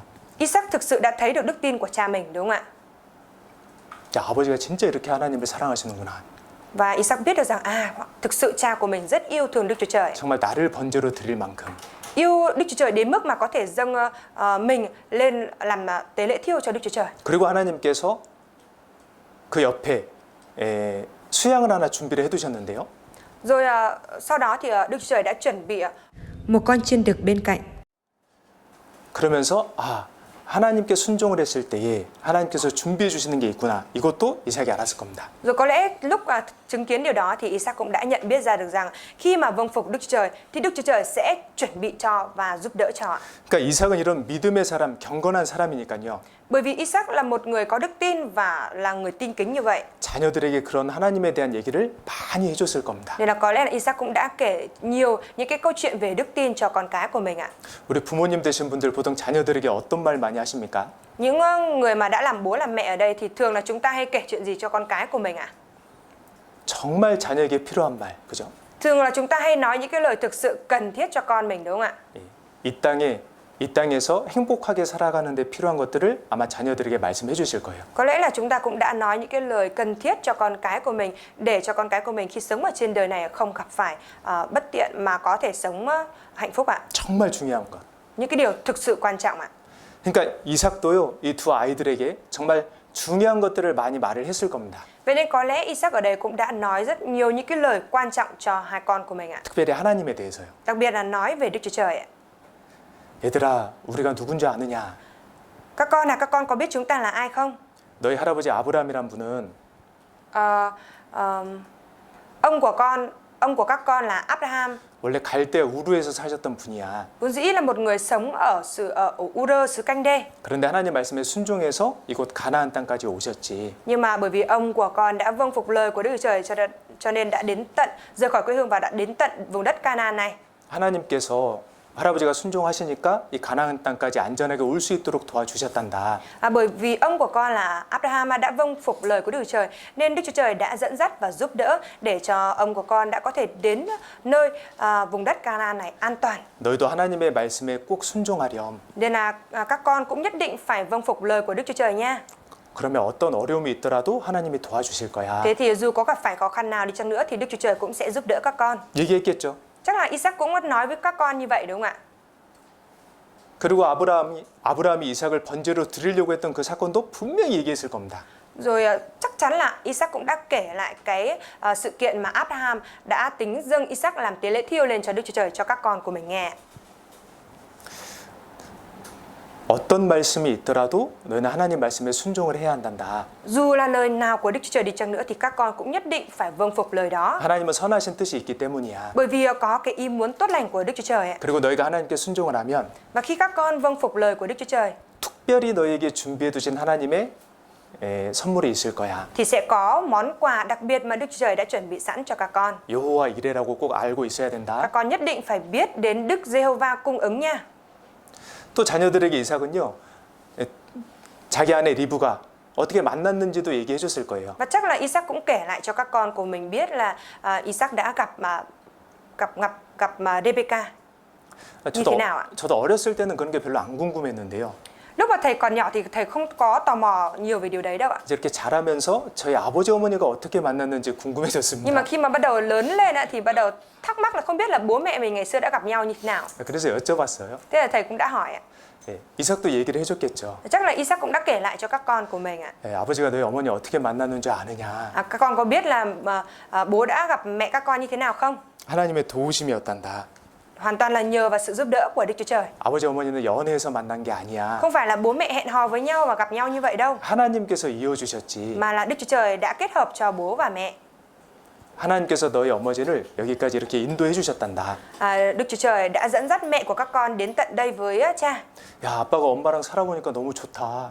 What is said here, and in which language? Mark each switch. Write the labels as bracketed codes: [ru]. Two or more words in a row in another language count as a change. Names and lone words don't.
[vi] Isaac thực sự đã thấy được đức tin của cha mình, đúng không ạ? [ko] 야, 아버지가 진짜 이렇게 하나님을 사랑하시는구나. [vi] Và Isaac biết được rằng thực sự cha của mình rất yêu thương Đức Chúa Trời. [ko] 정말 나를 번제로 드릴 만큼. [vi] Yêu Đức Chúa Trời đến mức mà có thể dâng mình lên làm tế lễ thiêu cho Đức Chúa Trời. [ko] 그리고 하나님께서 그 옆에 수양을 하나 준비를 해두셨는데요. [vi] Rồi sau đó thì Đức Chúa Trời đã chuẩn bị một con chiên đực bên cạnh. [ko] 그러면서 하나님께 순종을 했을 때에 하나님께서 준비해 주시는 게 있구나. 이것도 이삭이 알았을 겁니다. [vi] Rồi có lẽ lúc chứng kiến điều đó thì Isaac cũng đã nhận biết ra được rằng khi mà vâng phục Đức Chúa Trời thì Đức Chúa Trời sẽ chuẩn bị cho và giúp đỡ cho. [ko] 그러니까 이삭은 이런 믿음의 사람, 경건한 사람이니까요. [vi] Bởi vì Isaac là một người có đức tin và là người tin kính như vậy. [ko] 자녀들에게 그런 하나님에 대한 얘기를 많이 해줬을 겁니다. [vi] Nên là có lẽ là Isaac cũng đã kể nhiều những cái câu chuyện về đức tin cho con cái của mình ạ. [ko] 우리 부모님 되신 분들 보통 자녀들에게 어떤 말 많이 하십니까? [vi] Những người mà đã làm bố làm mẹ ở đây thì thường là chúng ta hay kể chuyện gì cho con cái của mình ạ? [ko] 정말 자녀에게 필요한 말, 그죠? [vi] Thường là chúng ta hay nói những cái lời thực sự cần thiết cho con mình, đúng không ạ? [ko] 이 땅에서 행복하게 살아가는데 필요한 것들을 아마 자녀들에게 말씀해 주실 거예요. [vi] Có lẽ là chúng ta cũng đã nói những cái lời cần thiết cho con cái của mình để cho con cái của mình khi sống ở trên đời này không gặp phải bất tiện mà có thể sống hạnh phúc ạ. [ko] 정말 중요한 것. [vi] Những cái điều thực sự quan trọng ạ. [ko] 그러니까 이삭도요, 이 두 아이들에게 정말 중요한 것들을 많이 말을 했을 겁니다. [vi] Vậy nên có lẽ Isaac ở đây cũng đã nói rất nhiều những cái lời quan trọng cho hai con của mình ạ. [ko] 특별히 하나님에 대해서요. [vi] Đặc biệt là nói về Đức Chúa Trời ạ. [ko] 얘들아, 우리가 누군지 아느냐? [vi] Các con có biết chúng ta là ai không? [ko] 너희 할아버지 아브라함이란 분은 [vi] Ông của các con là Abraham. [ko] 원래 갈대 우르에서 사셨던 분이야. [vi] Vốn dĩ là một người sống ở Ur xứ Canh Đê. [ko] 그런데 하나님 말씀에 순종해서 이곳 가나안 땅까지 오셨지. [vi] Nhưng mà bởi vì ông của con đã vâng phục lời của Đức Chúa Trời cho nên đã đến tận rời khỏi quê hương và đã đến tận vùng đất Canaan này. [ko] 하나님께서 할아버지가 순종하시니까 이 가나안 땅까지 안전하게 올 수 있도록 도와주셨단다. [vi] Bởi vì ông của con là Abraham đã vâng phục lời của Đức Chúa Trời nên Đức Chúa Trời đã dẫn dắt và giúp đỡ để cho ông của con đã có thể đến nơi vùng đất Canaan này an toàn. [ko] 너희도 하나님의 말씀에 꼭 순종하렴. [vi] Nên là các con cũng nhất định phải vâng phục lời của Đức Chúa Trời nha. [ko] 그러면 어떤 어려움이 있더라도 하나님이 도와주실 거야. [vi] Thế thì dù có gặp phải khó khăn nào đi chăng nữa thì Đức Chúa Trời cũng sẽ giúp đỡ các con. [ko] 얘기했겠죠. [vi] Chắc là Isaac cũng nói với các con như vậy đúng không ạ? [ko] 그리고 아브라함이 이삭을 번제로 드리려고 했던 그 사건도 분명히 얘기했을 겁니다. [vi] Rồi chắc chắn là Isaac cũng đã kể lại cái sự kiện mà Abraham đã tính dâng Isaac làm tế lễ thiêu lên cho Đức Chúa Trời cho các con của mình nghe. [ko] 어떤 말씀이 있더라도 너희는 하나님 말씀에 순종을 해야 한단다. [vi] Dù là lời nào của Đức Chúa Trời đi chăng nữa thì các con cũng nhất định phải vâng phục lời đó. [ko] 하나님은 선하신 뜻이 있기 때문이야. [vi] Bởi vì có cái ý muốn tốt lành của Đức Chúa Trời. [ko] 그리고 너희가 하나님께 순종을 하면 [vi] Và khi các con vâng phục lời của Đức Chúa Trời [ko] 특별히 너희에게 준비해 두신 하나님의 선물이 있을 거야. [vi] thì sẽ có món quà đặc biệt mà Đức Chúa Trời đã chuẩn bị sẵn cho các con. [ko] 여호와 이레라고 꼭 알고 있어야 [vi] Các [ko] 된다. [vi] con nhất định phải biết đến Đức Giê-hô-va cung ứng nha. [ko] 또 자녀들에게 이삭은요, 자기 아내 리브가 어떻게 만났는지도 얘기해 줬을 거예요. [vi] Và chắc là Isaac cũng kể lại cho các con của mình biết là Isaac đã gặp Rebecca. như thế nào ạ? [ko] 저도 어렸을 때는 그런 게 별로 안 궁금했는데요. [vi] Lúc mà thầy còn nhỏ thì thầy không có tò mò nhiều về điều đấy đâu ạ. [ko] 이제 이렇게 자라면서 저희 아버지 어머니가 어떻게 만났는지 [vi] Nhưng mà [ko] 궁금해졌습니다. [vi] khi mà bắt đầu lớn lên ạ, thì bắt đầu thắc mắc là không biết là bố mẹ mình ngày xưa đã gặp nhau như thế nào. [ko] 그래서 여쭤봤어요. [vi] Thế là thầy cũng đã hỏi ạ. [ko] 예, 이삭도 얘기를 해줬겠죠. [vi] Chắc là Isaac cũng đã kể lại cho các con của mình ạ. [ko] 예, 아버지가 너희 어머니 어떻게 만났는 줄 아느냐. [vi] Các con có biết là bố đã gặp mẹ các con như thế nào không? [ko] 하나님의 도우심이었단다. [vi] Hoàn toàn là nhờ vào sự giúp đỡ của Đức Chúa Trời. [ko] 아버지 어머니는 연애해서 만난 게 아니야. [vi] Không phải là bố mẹ hẹn hò với nhau và gặp nhau như vậy đâu, [ko] 하나님께서 이어주셨지. [vi] mà là Đức Chúa Trời đã kết hợp cho bố và mẹ. [ko] 하나님께서 너희 어머니를 여기까지 이렇게 인도해 주셨단다. [vi] Đức Chúa Trời đã dẫn dắt mẹ của các con đến tận đây với cha. [ko] 야, 아빠가 엄마랑 살아보니까 너무 좋다.